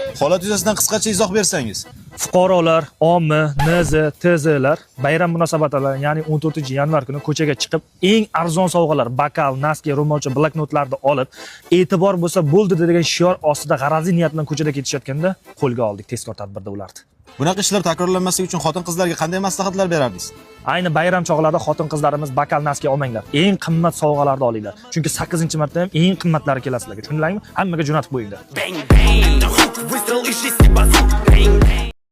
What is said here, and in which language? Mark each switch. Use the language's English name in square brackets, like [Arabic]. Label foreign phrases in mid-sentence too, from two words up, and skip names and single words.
[Uzbek] Holat yuzasidan qisqacha izoh bersangiz. Fuqarolar, O M, N Z, T Z lar bayram munosabati bilan, ya'ni o'n to'rtinchi yanvar kuni ko'chaga chiqib, eng arzon sovg'alar, bakal, naski, ro'molcha, bloknotlarni olib, e'tibor bo'lsa bo'ldi degan shior ostida g'arazli niyat bilan ko'chada ketishayotganda qo'lga oldik tezkor tadbirda ularni. Bunaqa ishlar takrorlanmasligi uchun xotin-qizlarga qanday maslahatlar berardingiz? Ayni bayram chog'larida xotin-qizlarimiz bakal, naski olmanglar. Eng qimmat sovg'alarni olinglar. Chunki sakkizinchi marta ham eng qimmatlari keladi sizlarga. Tushundinglarmi? Hammaga jo'natib qo'yinglar. [English] Bang, bang, [Russian] выстрел из шести базук. [English] Bang, bang.